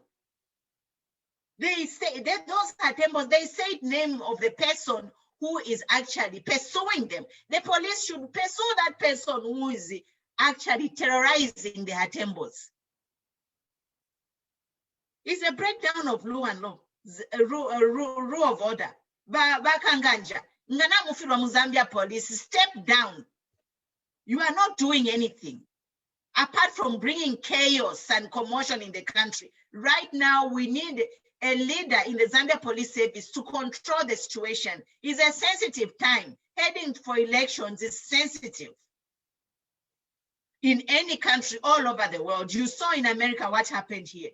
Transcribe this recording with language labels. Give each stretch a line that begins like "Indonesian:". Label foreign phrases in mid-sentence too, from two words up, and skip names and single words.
English: They say that those Hatembo'S, they say name of the person who is actually pursuing them. The police should pursue that person who is actually terrorizing the Hatembo'S. It's a breakdown of law and law, rule of order.
Bemba: Bakanganja, ngana mufirwa Zambia police,
English: step down. You are not doing anything apart from bringing chaos and commotion in the country. Right now, we need a leader in the Zambia Police Service to control the situation. It's a sensitive time. Heading for elections is sensitive. In any country all over the world, you saw in America what happened here.